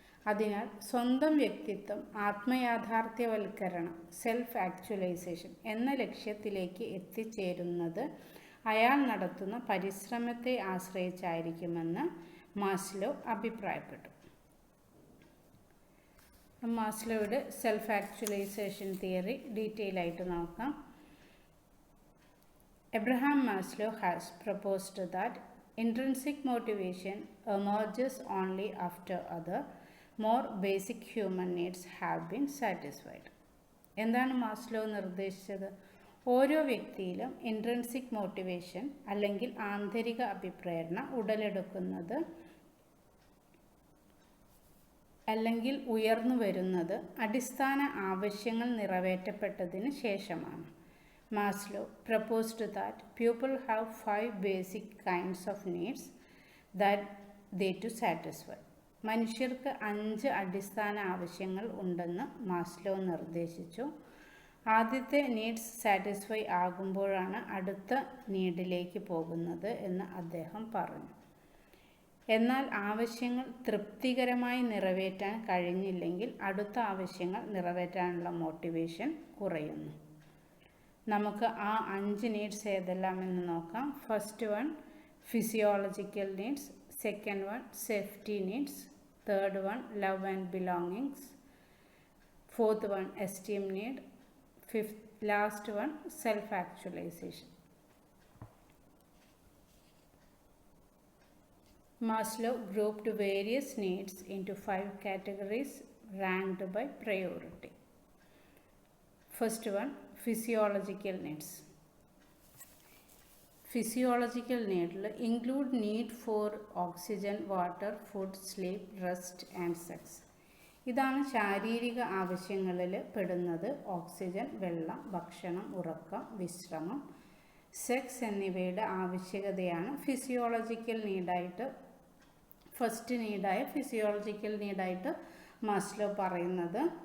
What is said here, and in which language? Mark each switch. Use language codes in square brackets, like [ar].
[ml] അതിനാൽ സ്വന്തം വ്യക്തിത്വം ആത്മയാഥാർത്ഥ്യവൽക്കരണം സെൽഫ് ആക്ച്വലൈസേഷൻ എന്ന ലക്ഷ്യത്തിലേക്ക് എത്തിച്ചേരുന്നത് അയാൾ നടത്തുന്ന പരിശ്രമത്തെ ആശ്രയിച്ചായിരിക്കുമെന്ന് മാസ്ലോ അഭിപ്രായപ്പെട്ടു. [en] മാസ്ലോയുടെ self actualisation theory detail [ml] ആയിട്ട് നോക്കാം. [en] Abraham Maslow has proposed that intrinsic motivation emerges only after other, more basic human needs have been satisfied. [ml] എന്താണ് മാസ്ലോ നിർദ്ദേശിച്ചത്? ഓരോ വ്യക്തിയിലും ഇൻട്രിൻസിക് മോട്ടിവേഷൻ അല്ലെങ്കിൽ ആന്തരിക അഭിപ്രേരണ ഉടലെടുക്കുന്നത് അല്ലെങ്കിൽ ഉയർന്നു വരുന്നത് അടിസ്ഥാന ആവശ്യങ്ങൾ നിറവേറ്റപ്പെട്ടതിന് ശേഷമാണ്. [en] Maslow proposed that people have 5 basic kinds of needs that they to satisfy. [ml] മനുഷ്യർക്ക് 5 അടിസ്ഥാന ആവശ്യങ്ങൾ ഉണ്ടെന്ന് മാസ്ലോ നിർദ്ദേശിച്ചു. ആദ്യത്തെ നീഡ്സ് സാറ്റിസ്ഫൈ ആകുമ്പോഴാണ് അടുത്ത നീഡിലേക്ക് പോകുന്നത് എന്ന് അദ്ദേഹം പറഞ്ഞു. എന്നാൽ ആവശ്യങ്ങൾ തൃപ്തികരമായി നിറവേറ്റാൻ കഴിഞ്ഞില്ലെങ്കിൽ അടുത്ത ആവശ്യങ്ങൾ നിറവേറ്റാനുള്ള മോട്ടിവേഷൻ കുറയുന്നു. നമുക്ക് ആ 5 നീഡ്സ് ഏതെല്ലാമെന്ന് നോക്കാം. [en] First one physiological needs, second one safety needs, third one love and belongings, fourth one esteem need, last one self actualisation. Maslow grouped various needs into 5 categories ranked by priority. First one, physiological needs. Physiological needs include need for oxygen, water, food, sleep, rest and sex. [ml] ഇതാണ് ശാരീരിക ആവശ്യങ്ങളിൽ പെടുന്നത്. Oxygen, വെള്ളം, ഭക്ഷണം, ഉറക്കം, വിശ്രമം, sex എന്നിവയുടെ ആവശ്യകതയാണ് ഫിസിയോളജിക്കൽ നീഡായിട്ട് ഫസ്റ്റ് നീഡായ ഫിസിയോളജിക്കൽ നീഡായിട്ട് മാസ്ലോ പറയുന്നത്.